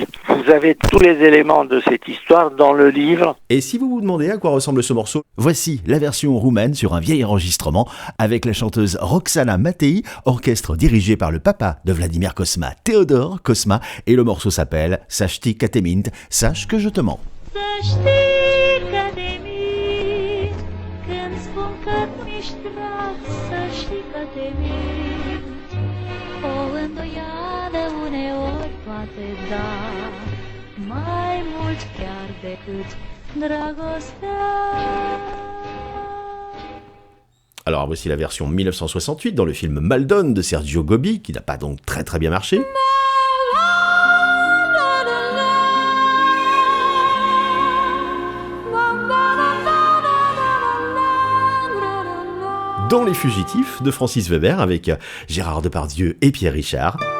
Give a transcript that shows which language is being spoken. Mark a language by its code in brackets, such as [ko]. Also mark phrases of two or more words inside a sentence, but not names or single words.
[fr] Vous avez tous les éléments de cette histoire dans le livre. Et si vous vous demandez à quoi ressemble ce morceau, voici la version roumaine sur un vieil enregistrement avec la chanteuse Roxana Matei, orchestre dirigé par le papa de Vladimir Cosma, Théodore Cosma, et le morceau s'appelle Să știi că te mint, sache que je te mens. [ro] Să știi că te mint când spun că mi-ești drag, să știi că te mint. O îndoială uneori poate da mai mult chiar decât dragostea. [fr] Alors voici la version 1968 dans le film Maldon de Sergio Gobbi, qui n'a pas donc très très bien marché. Dans Les Fugitifs de Francis Weber avec Gérard Depardieu et Pierre Richard.